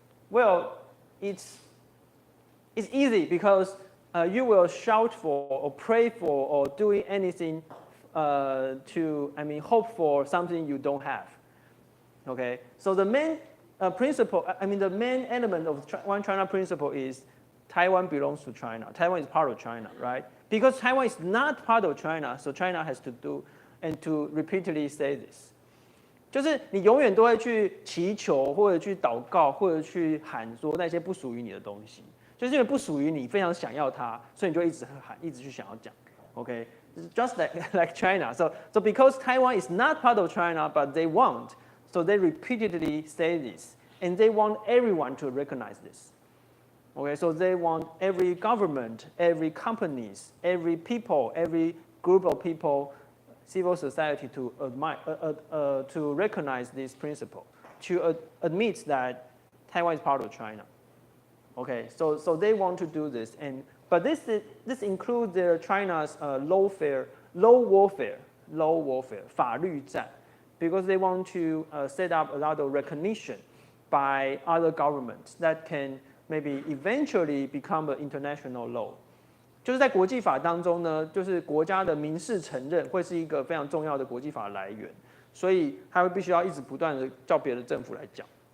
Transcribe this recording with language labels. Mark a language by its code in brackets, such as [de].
[en] Well, it's easy because you will shout for or pray for or doing anything to, I mean, hope for something you don't have. Okay, so the main principle, I mean, the main element of one China principle is Taiwan belongs to China. Taiwan is part of China, right? Because Taiwan is not part of China, so China has to do and to repeatedly say this. [zh] 就是你永远都会去祈求，或者去祷告，或者去喊说那些不属于你的东西，就是因为不属于你，非常想要它，所以你就一直喊，一直去想要讲。 [en] Okay, just like China. So because Taiwan is not part of China, but they want, so they repeatedly say this, and they want everyone to recognize this. Okay, so they want every government, every companies, every people, every group of people, civil society to to recognize this principle, to admit that Taiwan is part of China. Okay, so they want to do this, but this includes China's low warfare 法律战, because they want to set up a lot of recognition by other governments that can maybe eventually become an international law. [zh] 就是在国际法当中呢，就是国家的民事承认会是一个非常重要的国际法来源，所以它会必须要一直不断的叫别的政府来讲。